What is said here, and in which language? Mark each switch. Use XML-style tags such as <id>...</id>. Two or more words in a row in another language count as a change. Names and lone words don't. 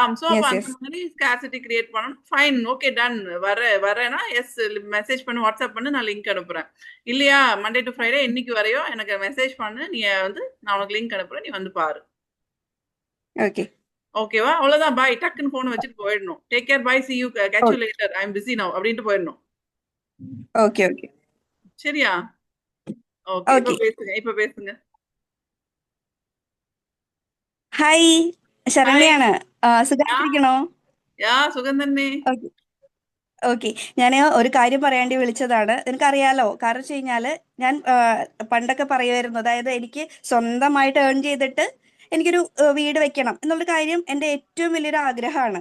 <ta>சோ அப்ப அந்த மாதிரி</ta> <en>scarcity create</en> <ta>பண்ணணும்.</ta> <en>Fine, okay, done.</en> <ta>வரேன்னா எஸ் மெசேஜ் பண்ணு, வாட்ஸ்அப் பண்ணு, நான் லிங்க் அனுப்புறேன். இல்லையா,</ta> <en>Monday to Friday</en> <ta>என்னைக்கு வரையோ எனக்கு மெசேஜ் பண்ணு, நீ வந்து நான் உனக்கு லிங்க் அனுப்புறேன், நீ வந்து பாரு. ஓகே. ஓகேவா? அவ்வளவுதான். பாய். டக்குன்னு போன் வச்சுட்டு போயிடணும்.</ta> <en>Take care, bye, see you, catch you later, I am busy now</en> <ta>அப்படின்ட்டு போயிடணும். ஓகே ஓகே. சரியா? ஓகே. இப்ப பேசுங்க.</ta> <ml>ഹായ്, ശരണ്യാണ്. സുഖായിട്ടിരിക്കണോ? യാ, സുഖം തന്നെ. ഓക്കെ. ഞാൻ ഒരു കാര്യം പറയാണ്ടി വിളിച്ചതാണ്. നിനക്കറിയാലോ, കാരണം വെച്ച് കഴിഞ്ഞാല് ഞാൻ പണ്ടൊക്കെ പറയുമായിരുന്നു, അതായത് എനിക്ക് സ്വന്തമായിട്ട് ഏൺ ചെയ്തിട്ട് എനിക്കൊരു വീട് വെക്കണം എന്നുള്ള കാര്യം എൻ്റെ ഏറ്റവും വലിയൊരു ആഗ്രഹമാണ്.</ml>